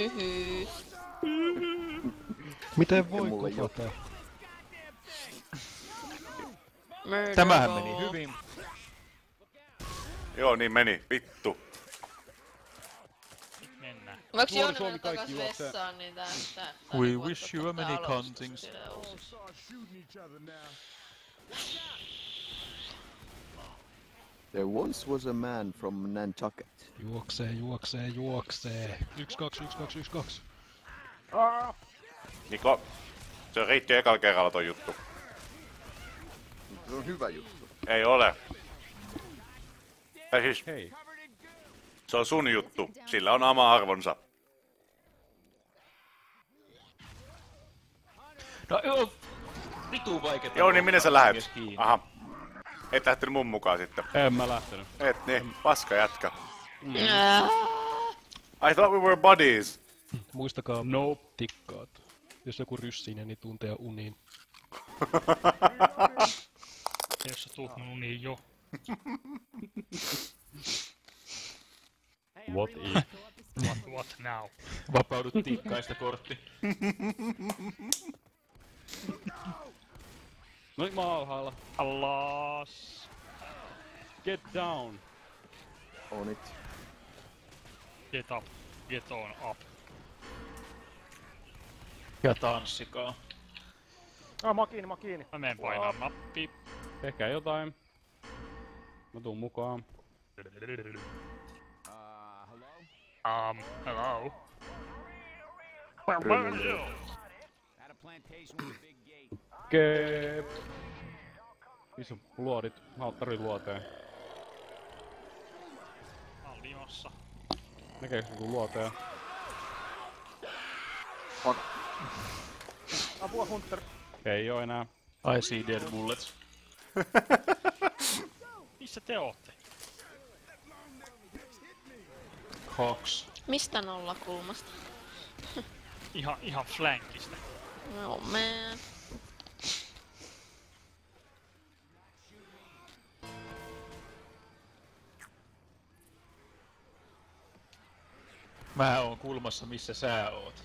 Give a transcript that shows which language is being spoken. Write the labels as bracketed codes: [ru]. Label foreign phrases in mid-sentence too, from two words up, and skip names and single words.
[fi] Miten voi kupata? Tämähän meni hyvin. Joo, niin meni. Vittu. Mennään. Voinko Joona mennä takas vessaan, niin tää [en] We wish you a many contings. There once was a man from Nantucket. [fi] Juoksee. 1-2. Niko, se riitti ekalla kerralla toi juttu. Se on hyvä juttu. Ei ole. Tai siis, Hei. se on sun juttu. Sillä on oma arvonsa. No joo, vitu vaikeeta. Joo, niin minne sä lähet? Aha. Et lähtenyt mun mukaan sitten. En mä lähtenyt. Et niin, paska jätkä. [en] I thought we were buddies. [fi] Muistakaa tikkaat. Jos joku ryssii, niin tunteja uniin. Jos sä tuut mun uniin jo. [en] What if? What now? [fi] Vapaudut tikkaista kortti. No niin, mä oon alhaalla. Alas. [en] Get down. On it. Get up. Get on up. [fi] Ja tanssikaa. Mä oon kiinni. Mä menen painaa nappi. Tehkää jotain. Mä tuun mukaan. Hello? Okei. Missä luodit? Mä tarvin luoteen. Mä oon limossa. Näkeekö joku luoteen? Apua Hunter. Ei oo enää. [en] I see dead bullets. [fi] Missä te ootte? Cox. Mistä nollakulmasta? Ihan flankista. [en] No man. [fi] Mä oon kulmassa missä sä oot.